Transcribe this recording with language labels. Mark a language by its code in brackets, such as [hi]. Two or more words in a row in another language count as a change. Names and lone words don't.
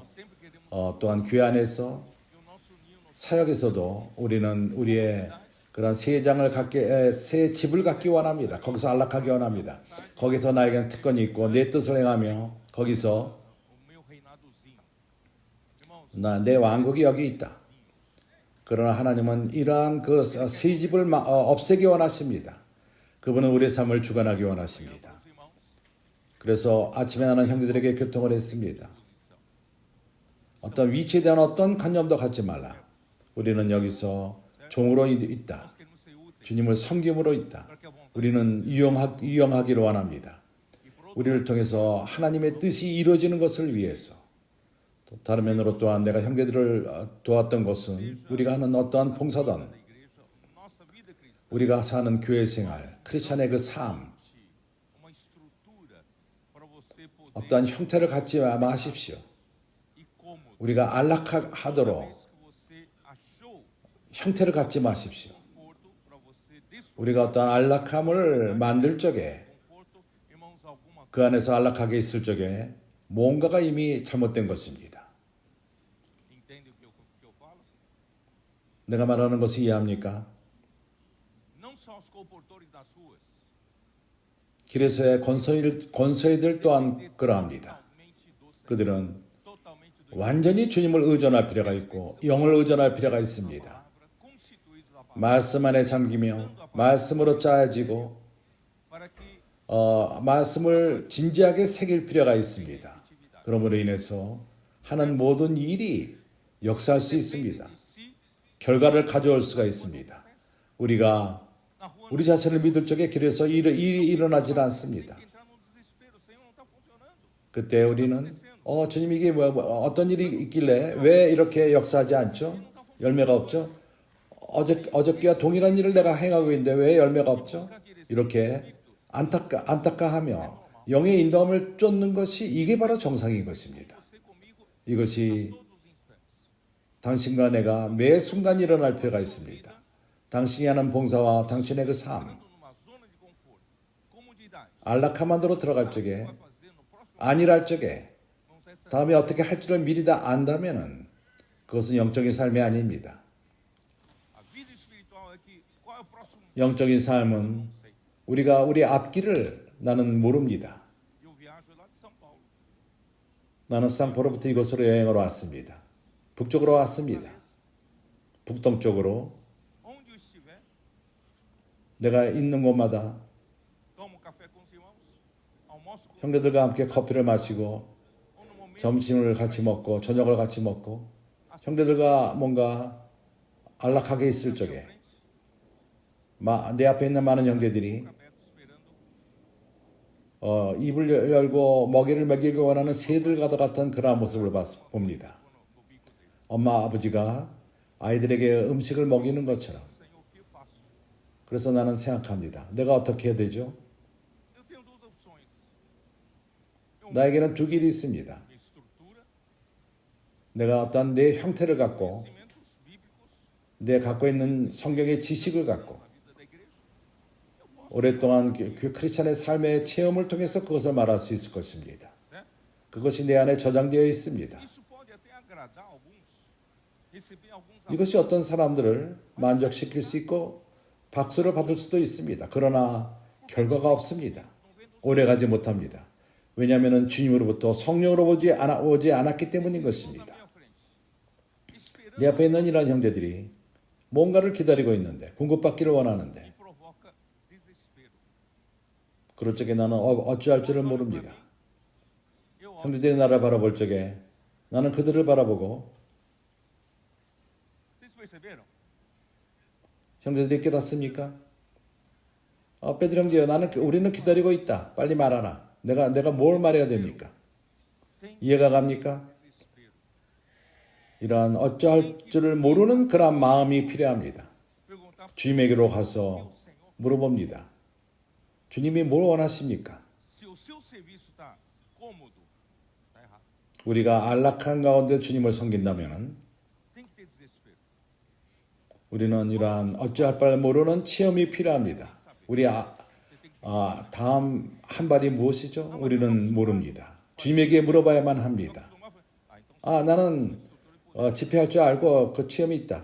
[pt] sempre queremos [ko] 또한 교회 안에서 [pt] que o nosso ninho não [ko] 사역에서도 우리는 우리의 그런 새 장을 갖게 새 집을 갖기 원합니다. 거기서 안락하기 원합니다. 거기서 나에게는 특권이 있고 내 뜻을 행하며 거기서 [pt] o meu reinadozinho. Irmãos, [ko] 내 왕국이 여기 있다. 그러나 하나님은 이러한 그 새 집을 없애기 원하십니다. 그분은 우리의 삶을 주관하기 원하십니다. [pt] os irmãos, [ko] 그래서 아침에 나는 형제들에게 교통을 했습니다. 어떤 위치에 대한 어떤 관념도 갖지 말라. 우리는 여기서 종으로 있다. [pt] nós queremos ser úteis [ko] 주님을 섬김으로 있다. [pt] para que a vontade [ko] 우리는 유용하기를 원합니다. [pt] e por outro [ko] 우리를 통해서 하나님의 뜻이 이루어지는 것을 위해서 또 다른 면으로 또한 내가 형제들을 도왔던 것은 우리가 하는 어떠한 봉사든 [pt] da igreja, nossa vida cristã, [ko] 우리가 사는 교회 생활, 크리스찬의 그 삶, [pt] uma estrutura para você poder [ko] 어떠한 형태를 갖지 마십시오. [pt] e cômodo. [ko] 우리가 안락하도록 [pt] Vez que você achou [ko] 형태를 갖지 마십시오. [pt] conforto para você desfrutar [ko] 우리가 어떠한 안락함을 만들 적에 [pt] conforto, irmãos, alguma [ko] 그 안에서 안락하게 있을 적에 뭔가가 이미 잘못된 것입니다. [pt] entende o que eu falo? [ko] 내가 말하는 것을 이해합니까? [pt] Não só os comportores das ruas, [ko] 길에서의 권서이들 또한 그러합니다. [pt] totalmente do Senhor, [ko] 그들은 [pt] totalmente do [ko] 완전히 주님을 의존할 필요가 있고 영을 의존할 필요가 있습니다. [pt] palavra, constituídos da palavra, [ko] 말씀 안에 잠기며 말씀으로 짜여지고 [pt] para que [ko] 말씀을 진지하게 새길 필요가 있습니다. 그러므로 인해서 하는 모든 일이 역사할 수 있습니다. [pt] de si [ko] 결과를 가져올 수가 있습니다. 우리가 [pt] na rua [ko] 우리 자신을 믿을 적에 길에서 일이 일어나질 않습니다. [pt] entrar num desespero, Senhor, não está funcionando. [ko] 그때 우리는 주님 이게 뭐야, 어떤 일이 있길래 왜 이렇게 역사하지 않죠? 열매가 없죠? 어저께와 동일한 일을 내가 행하고 있는데 왜 열매가 없죠? 이렇게 안타까하며 영의 인도함을 쫓는 것이 이게 바로 정상인 것입니다. [pt] Você comigo [ko] 이것이 [pt] todos os instantes. [ko] 당신과 내가 매 순간 일어날 필요가 있습니다. 당신이 하는 봉사와 당신의 그 삶, [pt] Numa zona de conforto, comodidade, [ko] 안락함 안으로 들어갈 적에 [pt] vai fazer no próximo, [ko] 안일할 적에 [pt] vamos essa [ko] 다음에 어떻게 할 줄을 미리 다 안다면은 그것은 영적인 삶이 아닙니다. [pt] a vida espiritual é que qual é o próximo? [ko] 영적인 삶은 우리가 우리 앞길을 나는 모릅니다. [pt] Eu viajo lá de São Paulo, [ko] 나는 상포로부터 이곳으로 여행을 왔습니다. 북쪽으로 왔습니다. 북동쪽으로 [pt] onde eu estiver, [ko] 내가 있는 곳마다 [pt] tomo café com os irmãos, almoço com [ko] 형제들과 함께 커피를 마시고 [pt] ou no momento [ko] 점심을 같이 먹고 저녁을 같이 먹고 형제들과 뭔가 안락하게 있을 적에 내 앞에 있는 많은 형제들이 [pt] aberto esperando [ko] 입을 열고 먹이를 먹이기 원하는 새들과 같은 그러한 모습을 봅니다. [pt] no bico dele. [ko] 엄마 아버지가 아이들에게 음식을 먹이는 것처럼. [pt] Senhor, o que eu faço? [ko] 그래서 나는 생각합니다. 내가 어떻게 해야 되죠? [pt] Eu tenho duas opções. [ko] 나에게는 두 길이 있습니다. [pt] Minha estrutura, [ko] 내가 어떤 내 형태를 갖고 [pt] conhecimentos bíblicos [ko] 내 갖고 있는 성경의 지식을 갖고 [pt] na vida da igreja. [ko] 오랫동안 크리스찬의 삶의 체험을 통해서 그것을 말할 수 있을 것입니다. [pt] Certo? [ko] 그것이 내 안에 저장되어 있습니다. [pt] Isso pode até agradar alguns, receber alguns [ko] 이것이 어떤 사람들을 만족시킬 수 있고 박수를 받을 수도 있습니다. 그러나 결과가 없습니다. 오래가지 못합니다. 왜냐하면 주님으로부터 성령으로 오지 않았기 때문인 [pt] na [ko] 것입니다. [pt] minha frente, esperando [ko] 내 앞에 있는 이런 형제들이 뭔가를 기다리고 있는데 공급받기를 원하는데 [pt] e provoca desespero. [ko] 그럴 적에 나는 어찌할 줄을 모릅니다. [pt] Eu olho, [ko] 형제들이 나를 바라볼 적에 나는 그들을 바라보고 [pt] vocês perceberam? [ko] 형제들이 깨닫습니까? 베드로 형제요, 우리는 기다리고 있다. 빨리 말하라. 내가 뭘 말해야 됩니까? 이해가 갑니까? [pt] Desespero. [ko] 이러한 어찌할 줄을 모르는 그런 마음이 필요합니다. [pt] Perguntar [ko] 주님에게로 가서 [pt] ao Senhor, [ko] 물어봅니다. 주님이 뭘 원하십니까? [pt] Se o seu serviço está cômodo, está errado. [ko] 우리가 안락한 가운데 주님을 섬긴다면 [pt] Tem que ter desespero. [ko] 우리는 이러한 어찌할 바를 모르는 체험이 필요합니다. 우리 다음 한 발이 무엇이죠? 우리는 모릅니다. 주님에게 물어봐야만 합니다. 나는 집회할 줄 알고 그 체험이 있다.